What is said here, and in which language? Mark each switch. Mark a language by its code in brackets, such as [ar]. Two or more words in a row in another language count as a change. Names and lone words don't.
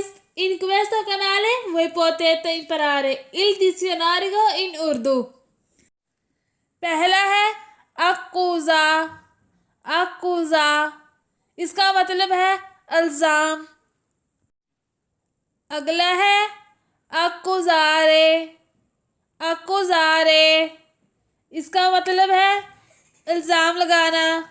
[it] In questo canale voi potete imparare il dizionario in उर्दू। [hi] पहला है अक्कूजा। अक्कूजा इसका मतलब है इल्ज़ाम। अगला है अक्कुज़ारे। अक्कुज़ारे इसका मतलब है इल्ज़ाम लगाना।